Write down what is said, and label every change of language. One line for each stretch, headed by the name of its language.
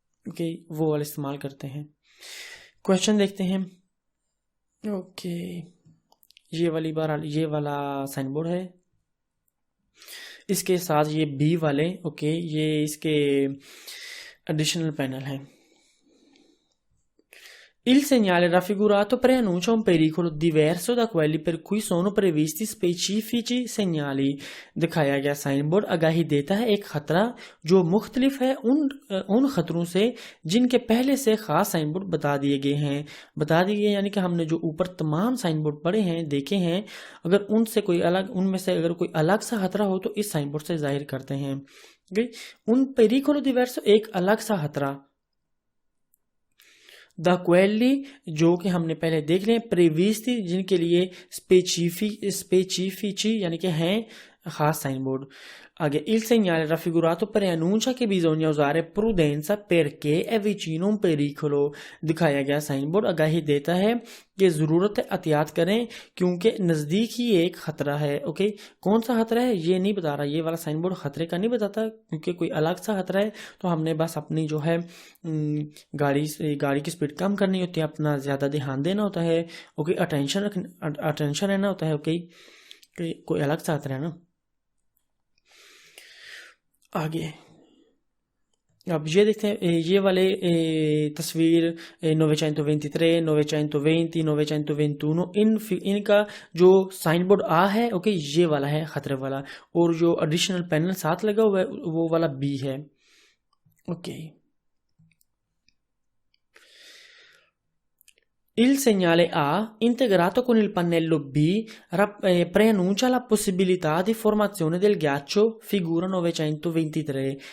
Hindi: Okay, वो वाला इस्तेमाल करते हैं। क्वेश्चन देखते हैं। ओके, ये वाला साइन बोर्ड है, इसके साथ ये बी वाले, ओके, ये इसके
English: additional panel
Hindi: है।
Italian: Il segnale raffigurato preannuncia un pericolo diverso da quelli per cui sono previsti specifici segnali।
Hindi: दिखाया गया साइन बोर्ड आगाही देता है एक खतरा जो मुख्तलिफ है उन खतरों से जिनके पहले से खास साइन बोर्ड बता दिए गए, यानी कि हमने जो ऊपर तमाम साइन बोर्ड पढ़े हैं, देखे हैं, अगर उनमें से अगर कोई अलग सा खतरा हो तो इस साइन बोर्ड से जाहिर करते हैं।
Italian: उन पेरिकोलो दिवर्सो,
Hindi: एक अलग सा खतरा,
Italian: द क्वेली,
Hindi: जो कि हमने पहले देख लिया, प्रीवियसली, जिनके लिए स्पेसिफिci यानी कि हैं खास साइन बोर्ड।
Italian: आगे il segnale raffigurato preannuncia che bisogna usare prudenza perché è vicino un pericolo।
Hindi: दिखाया गया साइन बोर्ड आगाही देता है कि जरूरत है एहतियात करें क्योंकि नजदीक ही एक खतरा है। ओके, कौन सा खतरा है ये नहीं बता रहा, ये वाला साइन बोर्ड खतरे का नहीं बताता क्योंकि कोई अलग सा खतरा है। तो हमने बस अपनी जो है गाड़ी की स्पीड कम करनी होती है, अपना ज्यादा ध्यान देना होता है। ओके, अटेंशन रहना होता है। ओके, कोई अलग सा खतरा है ना। आगे अब ये देखते हैं ये वाले तस्वीर 923, 920, 921 इनका जो साइन बोर्ड आ है ओके ये वाला है खतरे वाला, और जो एडिशनल पैनल साथ लगा हुआ है वो वाला बी है okay.
Italian: Il segnale A, integrato con il pannello B, preannuncia la possibilità di formazione del ghiaccio, figura 923।